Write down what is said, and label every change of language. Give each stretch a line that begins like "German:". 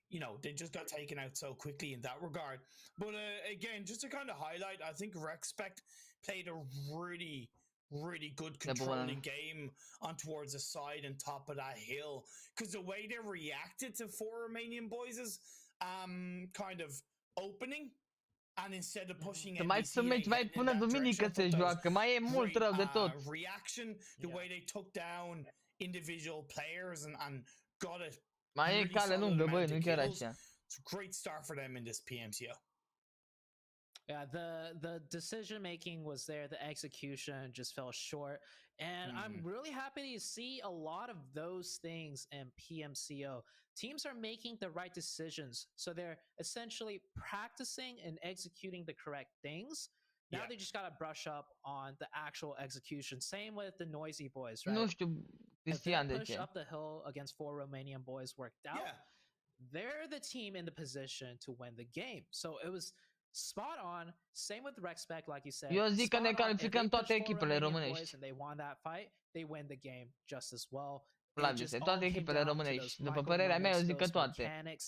English: You know, they just got taken out so quickly in that regard. But again, just to kind of highlight, I think CREWCHALLENGE played a really good controlling game on towards the side and top of that hill, because the way they reacted to 4 Romanian boys' kind of opening. And instead of pushing
Romanian: mai până duminică se joacă, mai e mult rău de tot.
English: Reaction, the way they took down individual players and got it.
Romanian: Mai e cale lungă, băi, nu chiar așa.
English: It's a great start for them in this Pmco. Yeah, the decision making was there, the execution just fell short, and I'm really happy to see a lot of those things in Pmco. Teams are making the right decisions, so they're essentially practicing and executing the correct things. Now they just gotta brush up on the actual execution. Same with the Noisy Boys, right?
Romanian: Nu știu, Cristian, de
English: push
Romanian: ce?
English: up the hill against 4 Romanian boys worked out. They're the team in the position to win the game. So it was spot on. Same with Respect, like you said.
Romanian: Eu zic că ne calificăm toate echipele românești.
English: And they won that fight. They win the game just as well.
Romanian: Vladise, toate echipele românești. După părerea mea, eu zic că toate.